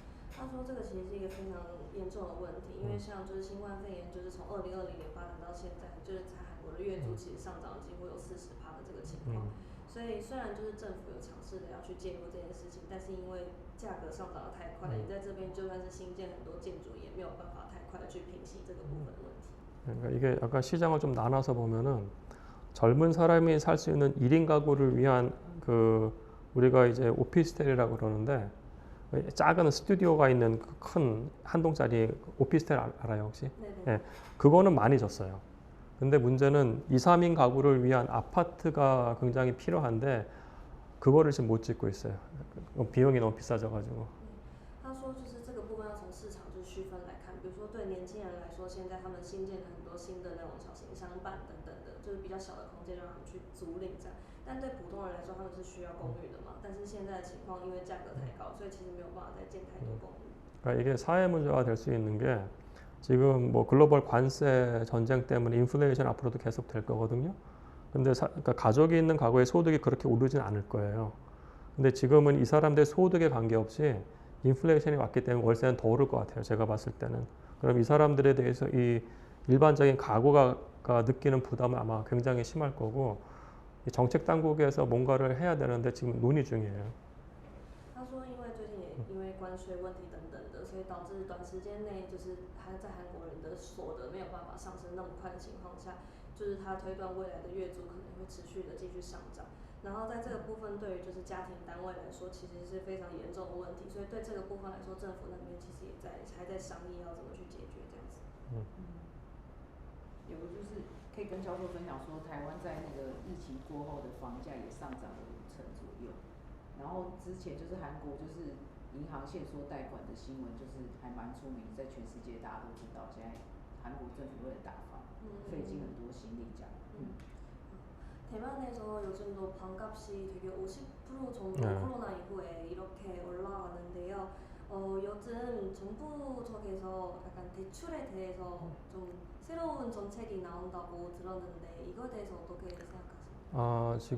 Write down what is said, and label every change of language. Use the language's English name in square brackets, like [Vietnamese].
[Chinese] 他说这个其实是一个非常严重的问题，因为像就是新冠肺炎，就是从2020年发展到现在，就是在韩国的月租其实上涨了几乎有40%的这个情况。所以虽然就是政府有尝试的要去介入这件事情，但是因为价格上涨的太快，你在这边就算是新建很多建筑，也没有办法太快的去平息这个部分的问题。 [Korean] 그러니까 이게 약간 시장을 좀 나눠서 보면은 젊은 사람이 살 수 있는 1인 가구를 위한 우리가 이제 오피스텔이라고 그러는데 작은 스튜디오가 있는 큰 한 동짜리 오피스텔 알아요 혹시? 네. 그거는 많이 졌어요. 근데 문제는 2, 3인 가구를 위한 아파트가 굉장히 필요한데 그거를 지금 못 짓고 있어요. 비용이 너무 비싸져가지고. [Chinese] 他说就是这个部分要从市场就区分来看，比如说对年轻人来说，现在他们新建了很多新的那种小型商办等等的，就是比较小的空间让他们去租赁这样。但对普通人来说，他们是需要公寓的嘛。但是现在的情况，因为价格太高，所以其实没有办法再建太多公寓。 [Korean] 그러니까 이게 사회 문제가 될 수 있는 게 지금 뭐 글로벌 관세 전쟁 때문에 인플레이션 앞으로도 계속 될 거거든요. 근데 그러니까 가족이 있는 가구의 소득이 그렇게 오르진 않을 거예요. 근데 지금은 이 사람들의 소득에 관계없이 인플레이션이 왔기 때문에 월세는 더 오를 것 같아요. 제가 봤을 때는. 그럼 이 사람들에 대해서 이 일반적인 가구가 느끼는 부담은 아마 굉장히 심할 거고 이 정책 당국에서 뭔가를 해야 되는데 지금 논의 중이에요. [Chinese] 他说，因为最近也因为关税问题等等的，所以导致短时间内就是在韩国人的所得没有办法上升那么快的情况下，就是他推断未来的月租可能会持续的继续上涨。然后在这个部分，对于就是家庭单位来说，其实是非常严重的问题。所以对这个部分来说，政府那边其实还在商议要怎么去解决这样子。有就是可以跟教授分享说，台湾在那个疫情过后的房价也上涨了50%左右。然后之前就是韩国就是银行限缩贷款的新闻，就是还蛮出名，在全世界大家都知道。现在韩国政府为了打房，费尽很多心力这样。 [Korean] 대만에서 요즘도 방값이 되게 50% 정도 코로나 이후에 이렇게 올라가는데요. 요즘 정부 쪽에서 약간 대출에 대해서 좀 새로운 정책이 나온다고 들었는데 이거에 대해서 어떻게 생각하세요?